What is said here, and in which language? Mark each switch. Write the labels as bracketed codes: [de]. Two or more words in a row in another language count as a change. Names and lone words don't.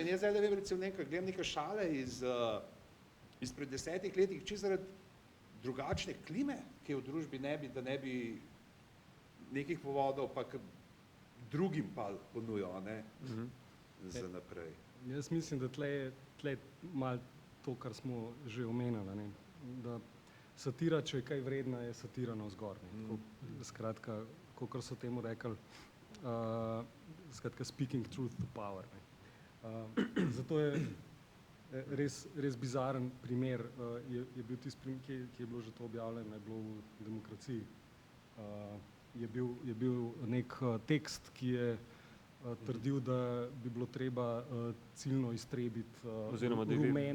[sl] In jaz zdaj vem, recimo, gledam neke šale izpred 10 letih, čisto zaradi drugačne klime, ki je v družbi da ne bi nekih povodov pa drugim pa ponujo, ne, za naprej. Jaz mislim, da tle malo to, kar smo že omenjali, ne, da satira, če je kaj vredna, je satira navzgor. Skratka, kakor so temu rekli, skratka, [en] speaking truth to power. [sl] Zato je res bizaren primer, je bil tisti primer, ki je bilo že to objavljeno, je bilo v Demokraciji. Je bil nek tekst, ki je trdil, da bi bilo treba ciljno iztrebiti rumene,